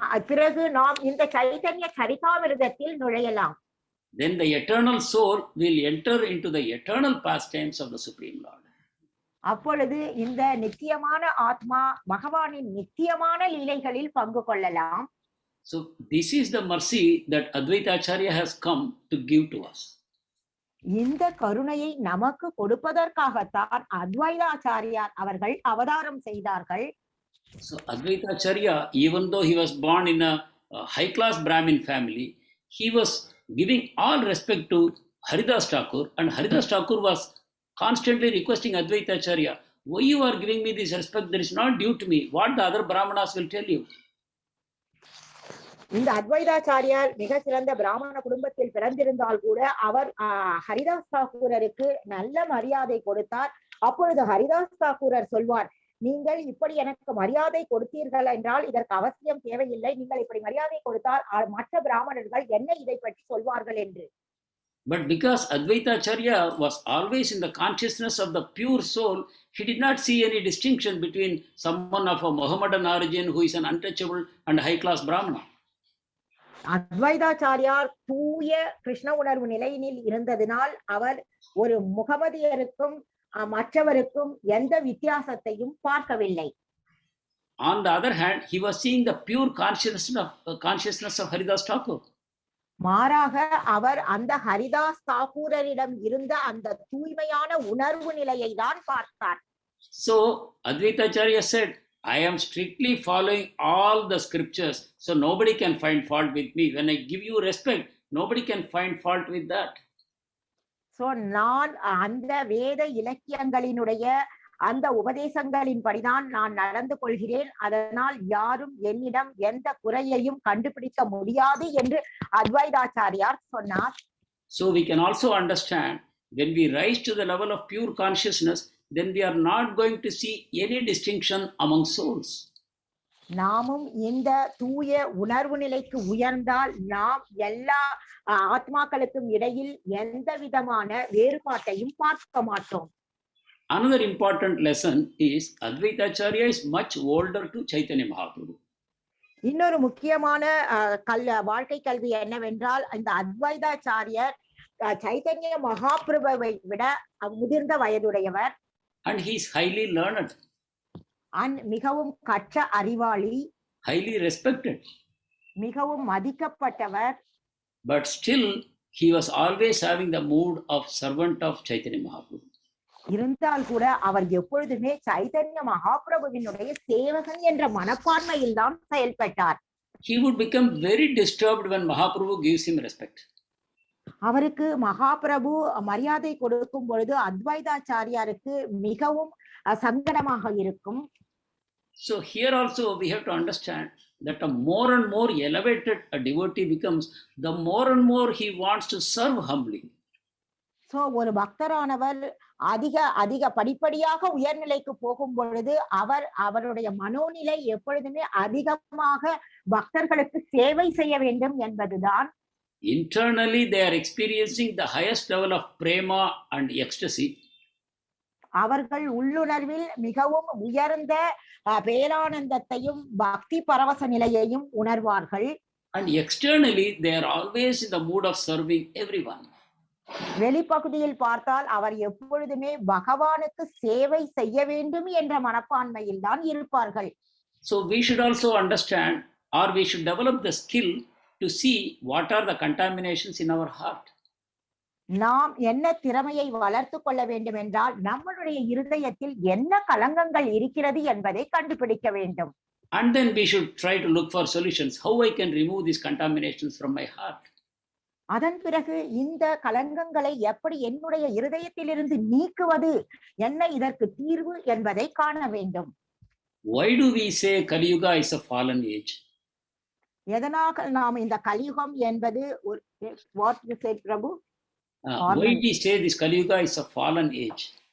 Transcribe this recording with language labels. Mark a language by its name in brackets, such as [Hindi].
[Tamil] பிறகு நாம் இந்த Chaitanya சரிதாமிருதத்தில் நுழையலாம். [English] Then the eternal soul will enter into the eternal pastimes of the Supreme Lord. [Tamil] அப்பொழுது இந்த நித்தியமான ஆத்மா பகவானின் நித்தியமான லீலைகளில் பங்கு கொள்ளலாம். [English] So this is the mercy that Advaita Acharya has come to give to us. [Tamil] இந்த கருணையை நமக்கு கொடுப்பதற்காகத்தான் அத்வைதாச்சாரியார் அவர்கள் அவதாரம் செய்தார்கள். [English] So Advaita Acharya, even though he was born in a high class Brahmin family, he was giving all respect to Haridas Thakur, and Haridas Thakur was constantly requesting Advaita Acharya, why you are giving me this respect? That is not due to me. What the other Brahmanas will tell you. [Tamil] இந்த அத்வைதாச்சாரியார் மிக சிறந்த பிராமண குடும்பத்தில் பிறந்திருந்தால் கூட அவர் ஹரிதாஸ் தாக்கூரருக்கு நல்ல மரியாதை கொடுத்தார். அப்பொழுது ஹரிதாஸ் தாக்கூரர் சொல்வார், நீங்கள் இப்படி எனக்கு மரியாதை கொடுத்தீர்கள் என்றால் இதற்கு அவசியம் தேவையில்லை, நீங்கள் இப்படி மரியாதை கொடுத்தால் மற்ற பிராமணர்கள் என்ன இதை பற்றி சொல்வார்கள் என்று. [English] But because Advaita Acharya was always in the consciousness of the pure soul, he did not see any distinction between someone of a Mohammedan origin who is an untouchable and high class Brahmana. [Tamil] அத்வைதாச்சாரியார் தூய கிருஷ்ண உணர்வு நிலையினில் இருந்ததினால் அவர் ஒரு முகமதியருக்கும் மற்றவருக்கும் எந்த வித்தியாசத்தையும் பார்க்கவில்லை. [English] On the other hand, he was seeing the pure consciousness of Haridas Thakur. [Tamil] மாறாக அவர் அந்த ஹரிதாஸ் தாக்கூரரிடம் இருந்த அந்த தூய்மையான உணர்வு நிலையை தான் பார்த்தார். [English] So Advaita Acharya said, I am strictly following all the scriptures, so nobody can find fault with me. When I give you respect, nobody can find fault with that. [Tamil] So நான் அந்த வேத இலக்கியங்களினுடைய அந்த உபதேசங்களின் படிதான் நான் நடந்து கொள்கிறேன், அதனால் யாரும் என்னிடம் எந்த குறையையும் கண்டுபிடிக்க முடியாது என்று அத்வைதாச்சாரியார் சொன்னார். [English] So we can also understand, when we rise to the level of pure consciousness, then we are not going to see any distinction among souls. [Tamil] நாமும் இந்த தூய உணர்வு நிலைக்கு உயர்ந்தால் நாம் எல்லா ஆத்மாக்களுக்கும் இடையில் எந்த விதமான வேறுபாட்டையும் பார்க்க மாட்டோம். [English] Another important lesson is Advaita Acharya is much older to Chaitanya Mahaprabhu. [Tamil] இன்னொரு முக்கியமான வாழ்க்கை கல்வி என்னவென்றால் இந்த அத்வைதாச்சாரியர் சைத்தன்ய மகாபிரபுவை விட முதிர்ந்த வயதுடையவர். [English] And he is highly learned. [Tamil] மிகவும் கற்ற அறிவாளி. [English] Highly respected. [Tamil] மிகவும் மதிக்கப்பட்டவர். [English] But still he was always having the mood of servant of Chaitanya Mahaprabhu. [Tamil] இருந்தால் கூட அவர் எப்பொழுதுமே சைதன்ய மகாபிரபுவினுடைய சேவகன் என்ற மனப்பான்மையில் தான் செயல்பட்டார். [English] He would become very disturbed when Mahaprabhu gives him respect. [Tamil] அவருக்கு மகாபிரபு மரியாதை கொடுக்கும் பொழுது அத்வைதாச்சாரியாருக்கு மிகவும் சங்கடமாக இருக்கும். [English] So here also we have to understand that the more and more elevated a devotee becomes, the more and more he wants to serve humbly. [Tamil] So ஒரு பக்தரானவர் அதிக படிப்படியாக உயர்நிலைக்கு போகும் பொழுது அவருடைய மனோநிலை எப்பொழுதுமே அதிகமாக பக்தர்களுக்கு சேவை செய்ய வேண்டும் என்பதுதான். [English] Internally they are experiencing the highest level of prema and ecstasy. [Tamil] அவர்கள் உள்ளுணர்வில் மிகவும் உயர்ந்த பேரானந்தத்தையும் பக்தி பரவச நிலையையும் உணர்வார்கள். [English] And externally they are always in the mood of serving everyone. [Tamil] வெளிப்பகுதியில் பார்த்தால் அவர் எப்பொழுதுமே பகவானுக்கு சேவை செய்ய வேண்டும் என்ற மனப்பான்மையில் தான் இருப்பார்கள். [English] So we should also understand, or we should develop the skill to see what are the contaminations in our heart. [Tamil] நாம் என்ன திறமையை வளர்த்து கொள்ள வேண்டும் என்றால் நம்மளுடைய இருதயத்தில் என்ன கலங்கங்கள் இருக்கிறது என்பதை கண்டுபிடிக்க வேண்டும். [English] And then we should try to look for solutions. How I can remove these contaminations from my heart. [Tamil] அதன் பிறகு இந்த கலங்கங்களை எப்படி என்னுடைய இருதயத்திலிருந்து நீக்குவது, என்ன இதற்கு தீர்வு என்பதை காண வேண்டும். [English] Why do we say Kali Yuga is a fallen age? [Tamil] எதனாக நாம் இந்த கலியுகம் என்பது [English] what you said [Tamil] Prabhu? [English] Why do we say this Kali Yuga is a fallen age?